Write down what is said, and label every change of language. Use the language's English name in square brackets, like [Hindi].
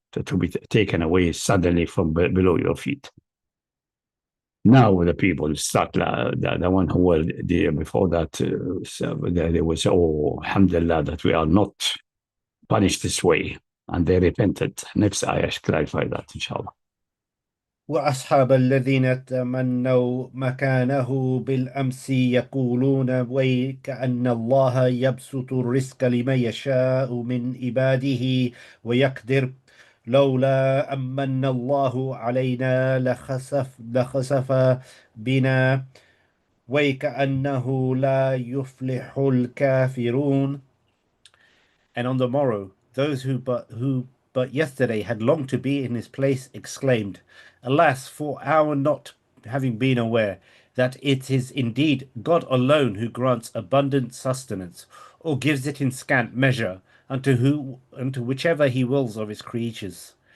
[English] to be taken away suddenly from below your feet. Now the people start, the one who were there before that, they will say, oh, alhamdulillah, that we are not punished this way. And they repented. Next ayah clarify that, inshallah. [Arabic] وأصحاب الذين تمنوا مكانه بالأمس يقولون ويكأن الله يبسط الرزق لمن يشاء من عباده ويقدر لولا أمن الله علينا لخسف بنا ويكأنه لا يفلح الكافرون. [English] And on the morrow, those who but yesterday had longed to be in his place exclaimed, alas, for our not having been aware that it is indeed God alone who grants abundant sustenance, or gives it in scant measure unto whichever he wills of his creatures.